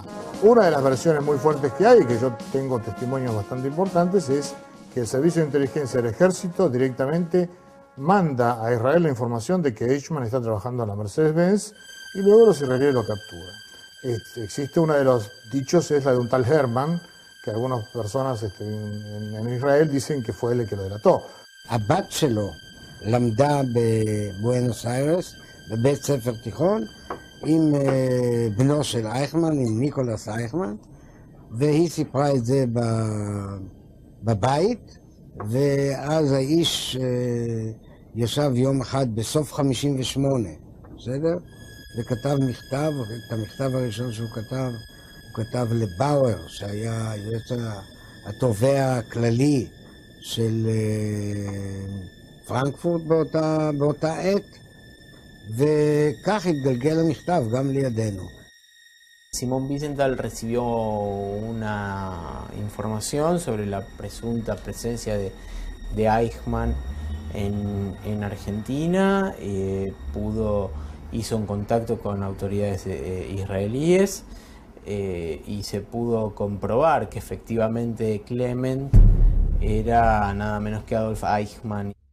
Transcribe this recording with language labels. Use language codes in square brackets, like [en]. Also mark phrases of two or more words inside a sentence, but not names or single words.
[es] Una de las versiones muy fuertes que hay, y que yo tengo testimonios bastante importantes, es que el Servicio de Inteligencia del Ejército directamente manda a Israel la información de que Eichmann está trabajando en la Mercedes-Benz y luego los israelíes lo capturan. Existe uno de los dichos, es la de un tal Hermann, que algunas personas en Israel dicen que fue él el que lo delató. [he] הבת שלו למדה בבואנוס איירס, בבית ספר תיכון, עם בנו של אייכמן, עם ניקולס אייכמן, והיא סיפרה את זה בבית, ואז האיש ישב יום אחד בסוף 58, בסדר? וכתב מכתב, את המכתב הראשון שהוא כתב, הוא כתב לבאואר, שהיה התובע הכללי של פרנקפורט באותה עת, וכך התגלגל המכתב גם לידינו. [es] Simón Wiesenthal recibió una información sobre la presunta presencia de Eichmann en Argentina, hizo un contacto con autoridades israelíes y se pudo comprobar que efectivamente Clement era nada menos que Adolf Eichmann.